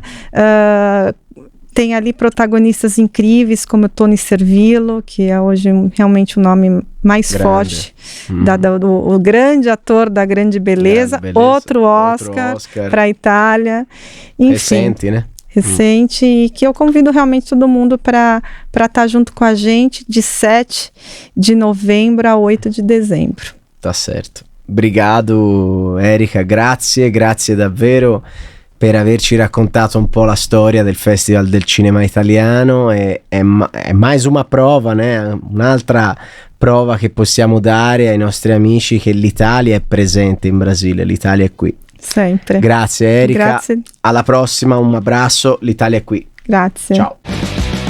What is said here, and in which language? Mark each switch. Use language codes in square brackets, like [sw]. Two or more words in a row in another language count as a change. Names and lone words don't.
[pt] Tem ali protagonistas incríveis como o Tony Servillo, que é hoje realmente o nome mais forte, o grande ator da Grande Beleza. Outro Oscar para a Itália. Enfim, recente, né? Recente, e que eu convido realmente todo mundo para estar junto com a gente de 7 de novembro a 8 de dezembro. Tá certo. Obrigado, [it] Erika, grazie davvero per averci raccontato un po' la storia del Festival del Cinema Italiano. [pt] È mais uma prova, né? [it] Un'altra prova che possiamo dare ai nostri amici che l'Italia è presente in Brasile, l'Italia è qui. Sempre. Grazie Erika. Grazie. Alla prossima, un abbraccio, l'Italia è qui. Grazie. Ciao.